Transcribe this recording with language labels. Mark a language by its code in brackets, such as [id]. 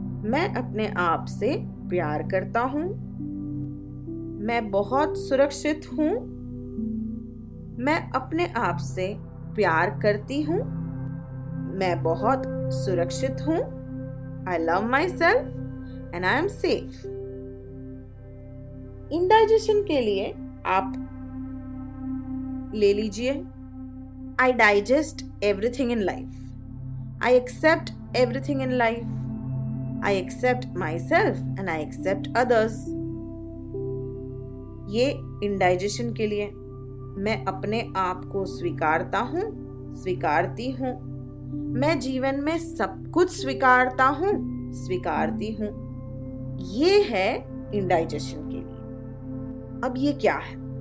[hi] मैं अपने आप से प्यार करता हूँ, मैं बहुत सुरक्षित हूँ, मैं अपने आप से प्यार करती हूँ, मैं बहुत सुरक्षित हूँ, [en] I love myself and I am safe। [hi] Indigestion के लिए आप ले लीजिए, [en] I digest everything in life, I accept everything in life, I accept myself and I accept others। [hi] ये इंडाइजेशन के लिए। मैं अपने आप को स्वीकारता हूँ, स्वीकारती हूँ, मैं जीवन में सब कुछ स्वीकारता हूँ, स्वीकारती हूँ। ये है इंडाइजेशन के लिए। अब ये क्या है?